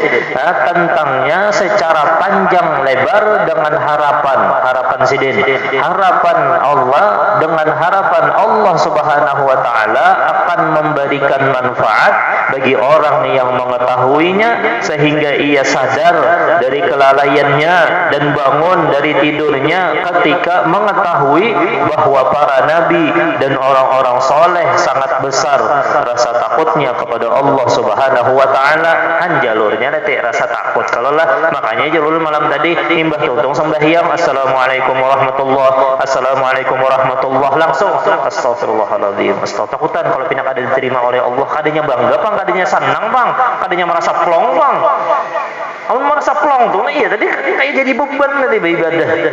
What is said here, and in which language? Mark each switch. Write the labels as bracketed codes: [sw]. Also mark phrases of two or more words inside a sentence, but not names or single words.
[id] tentangnya secara panjang lebar dengan harapan Sidin, harapan Allah dengan harapan Allah [ar] سبحانه وتعالى [id] akan memberikan manfaat bagi orang yang mengetahuinya sehingga ia sadar dari kelalaiannya dan bangun dari tidurnya ketika mengetahui bahwa para nabi dan orang-orang soleh sangat besar rasa takutnya kepada Allah [ar] سبحانه وتعالى. [id] Jalurnya nanti rasa takut. [bjn] Kalau lah makanya jalur malam tadi imbah tuntung sembahyang [ar] السلام عليكم ورحمة الله, السلام عليكم ورحمة الله, [bjn] langsung astagfirullahaladzim, takutan kalau pindah kada diterima oleh Allah, kadanya bangga Bang, kadanya senang Bang, kadanya merasa plong Bang. [id] Kamu merasa plong tuh, nah iya tadi kayak jadi beban tadi beribadah.